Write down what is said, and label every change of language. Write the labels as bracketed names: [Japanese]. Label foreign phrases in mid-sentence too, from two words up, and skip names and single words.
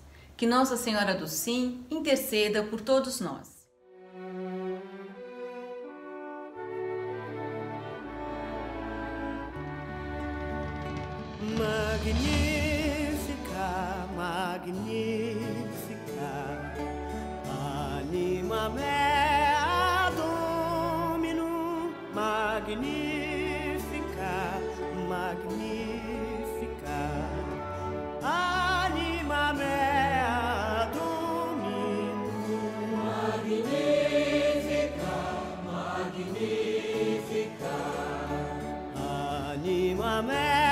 [Portuguese] Que Nossa Senhora do Sim interceda por todos nós. [Latin] Magnífica, magnífica, anima mea Dominum, magnífica, magnífica, anima mea Dominum, magnífica, magnífica, anima mea